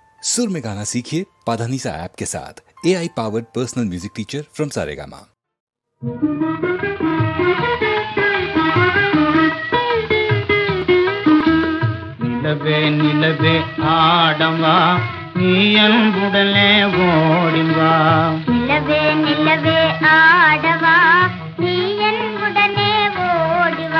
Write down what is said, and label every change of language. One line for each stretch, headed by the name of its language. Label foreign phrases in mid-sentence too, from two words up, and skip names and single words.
Hindi: सुर में गाना सीखिए पाधानीसा ऐप के साथ।
English: AI powered personal music teacher from
Hindi: सारेगामा।
Tamil: நிலவே நிலவே ஆடவா நீ அன்புடனே ஓடிவா. நிலவே நிலவே ஆடவா நீ அன்புடனே ஓடிவா.